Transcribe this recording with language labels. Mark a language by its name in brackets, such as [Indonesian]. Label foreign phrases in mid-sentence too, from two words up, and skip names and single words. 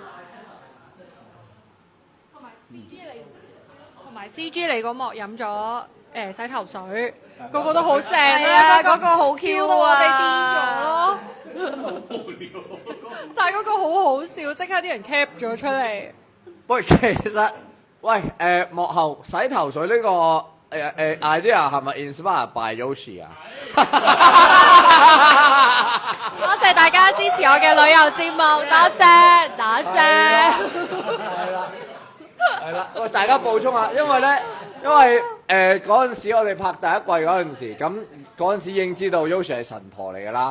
[Cantonese] 同埋 CG 你嗰幕飲咗洗頭水，個個都好正啊！嗰個好 Q 到我哋癲咗咯，但係嗰個好好笑，即刻啲人 cap 咗出嚟。喂，其實幕後洗頭水呢個idea 係咪 [English] inspired by [Cantonese] Yoshi 啊？多謝大家支持我嘅旅遊節目，多謝。係啦，喂，大家補充下，因為嗰陣時我哋拍第一季嗰陣時，咁嗰陣時已經知道 Yoshi 係神婆嚟㗎啦。